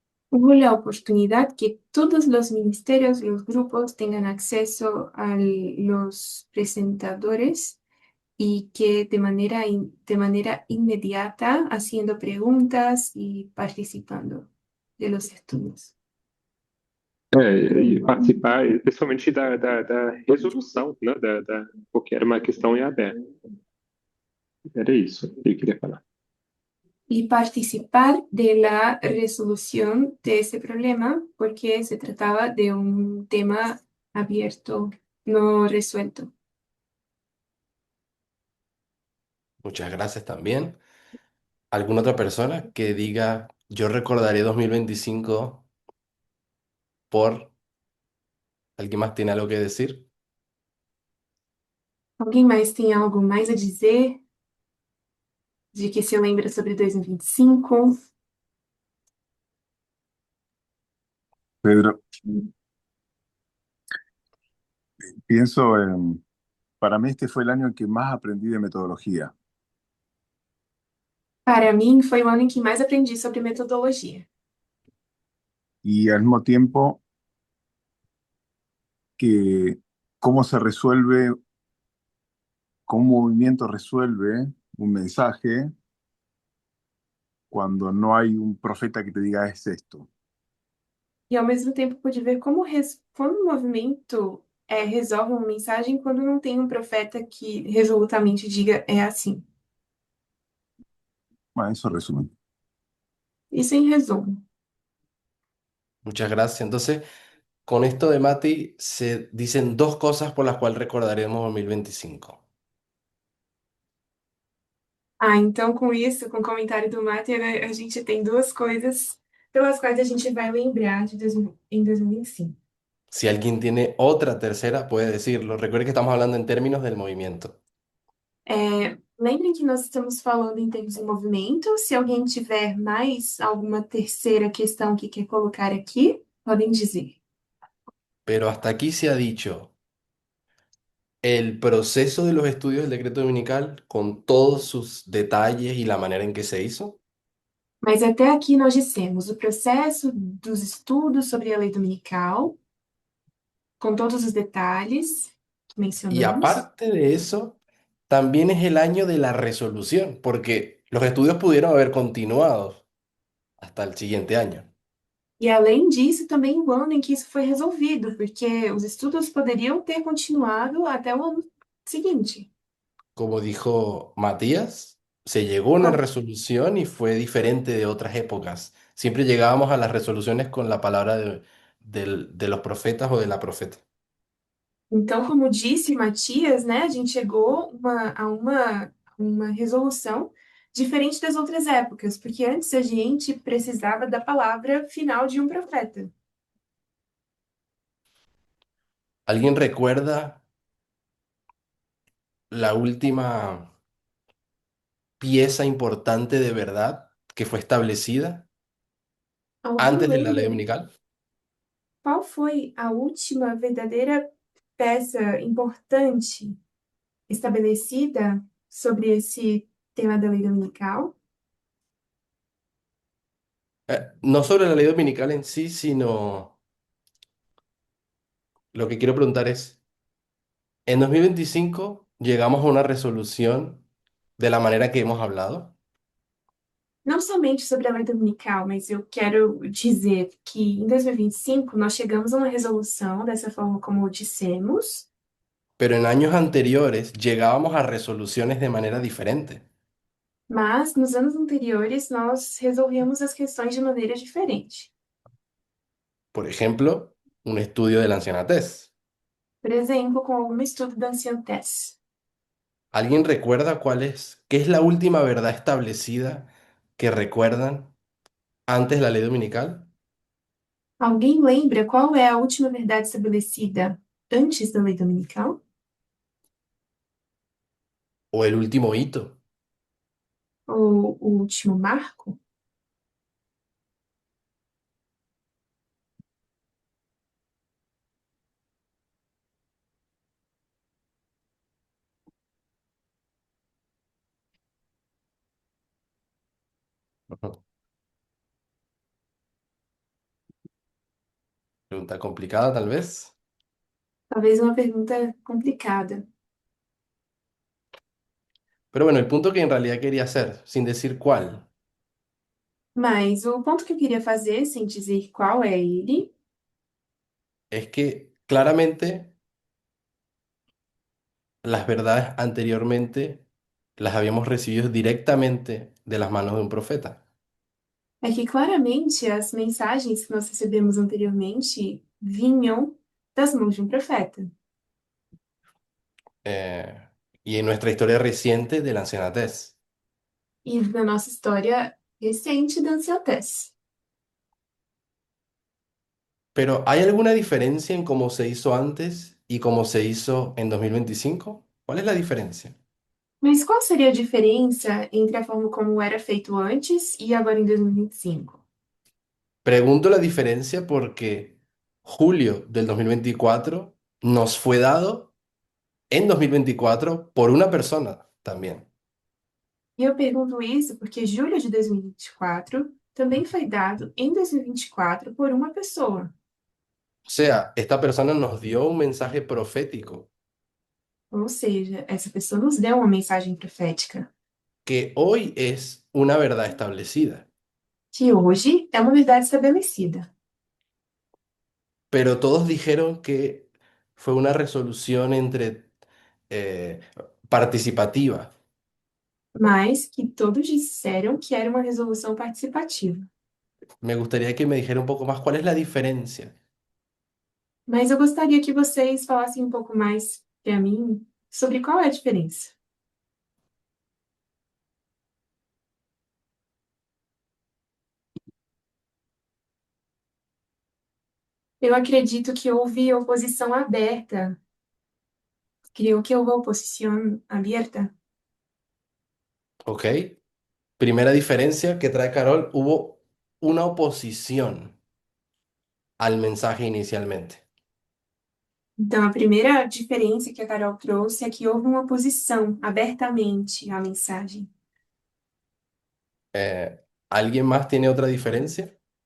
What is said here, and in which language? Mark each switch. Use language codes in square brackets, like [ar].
[es] hubo la oportunidad que todos los ministerios, los grupos tengan acceso a los presentadores y que de manera inmediata haciendo preguntas y participando de los estudios. [pt] E participar, principalmente da resolução, né, porque era uma questão em aberto. Era isso que eu queria falar. [es] Y participar de la resolución de ese problema porque se trataba de un tema abierto, no resuelto. Muchas gracias también. ¿Alguna otra persona que diga, yo recordaré 2025 por... ¿Alguien más tiene algo que decir? [pt] Alguém mais tem algo mais a dizer de que se lembra sobre 2025? [es] Pedro, pienso para mí este fue el año en que más aprendí de metodología [pt] Para mim, foi o ano em que mais aprendi sobre metodologia. [es] y al mismo tiempo que cómo se resuelve, cómo un movimiento resuelve un mensaje cuando no hay un profeta que te diga es esto. [pt] E ao mesmo tempo pude ver como o movimento resolve uma mensagem quando não tem um profeta que resolutamente diga é assim. [es] Bueno, eso resume. [pt] Isso em resumo. [es] Muchas gracias. Entonces, con esto de Mati se dicen dos cosas por las cuales recordaremos 2025. [pt] Ah, então com isso, com o comentário do Mate, né, a gente tem duas coisas pelas quais a gente vai lembrar em 2025. [es] Si alguien tiene otra tercera, puede decirlo. Recuerde que estamos hablando en términos del movimiento. [pt] Lembrem que nós estamos falando em termos de movimento. Se alguém tiver mais alguma terceira questão que quer colocar aqui, podem dizer. [es] Pero hasta aquí se ha dicho el proceso de los estudios del decreto dominical con todos sus detalles y la manera en que se hizo. [pt] Mas até aqui nós dissemos o processo dos estudos sobre a lei dominical, com todos os detalhes que [es] Y [pt] mencionamos. [es] aparte de eso, también es el año de la resolución, porque los estudios pudieron haber continuado hasta el siguiente año. [pt] E além disso, também o ano em que isso foi resolvido, porque os estudos poderiam ter continuado até o ano seguinte. [es] Como dijo Matías, se llegó a una [pt] Bom, [es] resolución y fue diferente de otras épocas. Siempre llegábamos a las resoluciones con la palabra de los profetas o de la profeta. [pt] Então, como disse Matias, né, a gente chegou a uma resolução diferente das outras épocas, porque antes a gente precisava da palavra final de um profeta. [es] ¿Alguien recuerda la última pieza importante de verdad que fue establecida [pt] Alguém [es] antes de la ley [pt] lembra [es] dominical? [pt] qual foi a última verdadeira peça importante estabelecida sobre esse tema da lei dominical? [es] No sobre la ley dominical en sí, sino lo que quiero preguntar es, en 2025 llegamos a una resolución de la manera que hemos hablado, [pt] Não somente sobre a lei dominical, mas eu quero dizer que em 2025 nós chegamos a uma resolução dessa forma como dissemos, [es] pero en años anteriores llegábamos a resoluciones de manera diferente. [pt] mas nos anos anteriores nós resolvíamos as questões de maneira diferente. [es] Por ejemplo, un estudio de la ancianatez. [pt] Por exemplo, com algum estudo da ancientez. [es] ¿Alguien recuerda qué es la última verdad establecida que recuerdan antes de la ley dominical? [pt] Alguém lembra qual é a última verdade estabelecida antes da lei dominical? [es] ¿O el último hito? [pt] Ou o último marco? Ujú. [es] Pregunta complicada, tal vez. [pt] Talvez uma pergunta complicada. [es] Pero bueno, el punto que en realidad quería hacer, sin decir cuál, [pt] Mas o ponto que eu queria fazer, sem dizer qual é ele, [es] es que claramente las verdades anteriormente las habíamos recibido directamente de las manos de un profeta. [pt] é que claramente as mensagens que nós recebemos anteriormente vinham das mãos de um profeta. [es] eh, y en nuestra historia reciente de la ancianatez. [pt] E na nossa história recente da ancientez. [es] Pero ¿hay alguna diferencia en cómo se hizo antes y cómo se hizo en 2025? ¿Cuál es la diferencia? [pt] Mas qual seria a diferença entre a forma como era feito antes e agora em 2025? [es] Pregunto la diferencia porque julio del 2024 nos fue dado en 2024 por una persona también. [pt] E eu pergunto isso porque julho de 2024 também foi dado em 2024 por uma pessoa. [es] O sea, esta persona nos dio un mensaje profético [pt] Ou seja, essa pessoa nos deu uma mensagem profética, [es] que hoy es una verdad establecida. [pt] que hoje é uma verdade estabelecida. [es] Pero todos dijeron que fue una resolución entre eh, participativa. [pt] Mas que todos disseram que era uma resolução participativa. [es] Me gustaría que me dijera un poco más cuál es la diferencia. [pt] Mas eu gostaria que vocês falassem um pouco mais para mim sobre qual é a diferença. Eu acredito que houve oposição aberta. [es] Creo que [pt] houve oposição aberta. ¿Ok? [es] Primera diferencia que trae Carol, hubo una oposición al mensaje inicialmente. [pt] Então, a primeira diferença que a Carol trouxe é que houve uma oposição abertamente à mensagem. [es] ¿Alguien más tiene otra diferencia?